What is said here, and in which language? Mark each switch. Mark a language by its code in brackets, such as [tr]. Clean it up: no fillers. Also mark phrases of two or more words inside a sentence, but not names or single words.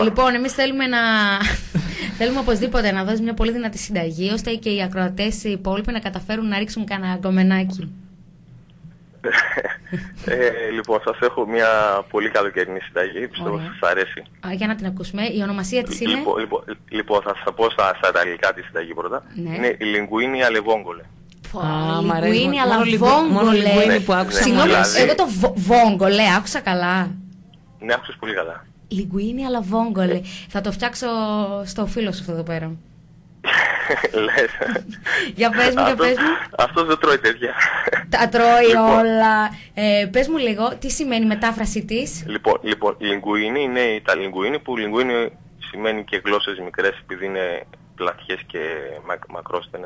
[el] Λοιπόν, εμείς θέλουμε θέλουμε οπωσδήποτε να δώσεις μια πολύ δυνατή συνταγή, ώστε και οι ακροατές οι υπόλοιποι να καταφέρουν να ρίξουν κανένα γκομενάκι. Λοιπόν, σας έχω μια πολύ καλοκαιρινή συνταγή, πιστεύω ότι σας αρέσει. Για να την ακούσουμε, η ονομασία της είναι? Λοιπόν, θα σας πω στα ιταλικά τη συνταγή πρώτα. Ναι. Είναι η [it] linguini alle vongole. Linguini alla vongole. [el] που άκουσα. Συγγνώμη, εγώ το vongole άκουσα καλά. Ναι, άκουσες πολύ καλά. [it] Linguini alla vongole. [el] Θα το φτιάξω στο φίλο σου αυτό εδώ πέρα. Λες. Για πες μου, Αυτός δεν τρώει τέτοια. Τα τρώει όλα. Πες μου λίγο, τι σημαίνει η μετάφραση της? Λοιπόν, linguini είναι τα linguini, που linguini σημαίνει και γλώσσες μικρές, επειδή είναι πλατιές και μακρόστενες.